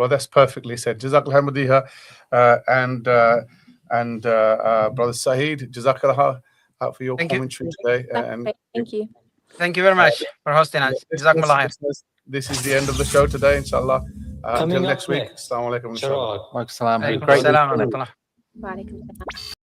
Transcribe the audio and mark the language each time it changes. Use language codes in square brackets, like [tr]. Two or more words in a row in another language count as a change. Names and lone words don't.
[en] Well, that's perfectly said. Jazakallah Madiha, and Brother Saeed, Jazakallah for your commentary today. And thank you. Thank you very much for hosting us. Jazakallah. This is the end of the show today, inshallah. Until next week. [ar] Assalamu alaikum. [en] Gerard. [ar] Wa alaikum salam. Wa alaikum salam.